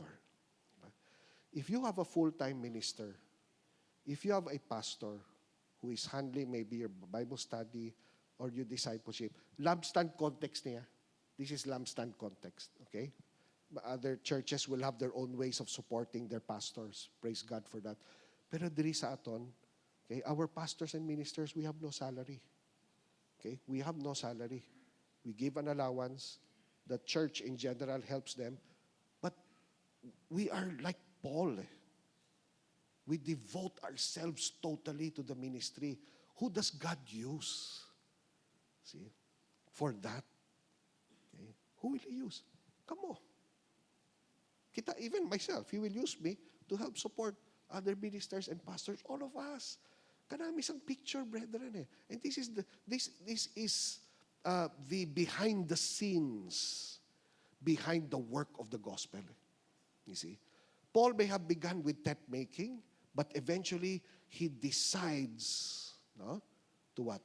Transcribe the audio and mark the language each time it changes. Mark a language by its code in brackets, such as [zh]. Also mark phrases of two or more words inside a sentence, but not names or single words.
[en] If you have a full-time minister, if you have a pastor who is handling maybe your Bible study or your discipleship, lampstand [hil] context niya. [en] This is lampstand context, okay? Other churches will have their own ways of supporting their pastors. Praise God for that. Pero diri [hil] sa aton, [en] okay, our pastors and ministers, we have no salary. Okay? We have no salary. We give an allowance. The church in general helps them. But we are like Paul. We devote ourselves totally to the ministry. Who does God use? See? For that. Okay? Who will He use? Come on. [hil] Kita, [en] even myself, He will use me to help support other ministers and pastors, all of us. [hil] Kanami isang picture, brethren. [en] And this is the behind the scenes, behind the work of the gospel. You see? Paul may have begun with tent making, but eventually he decides to what?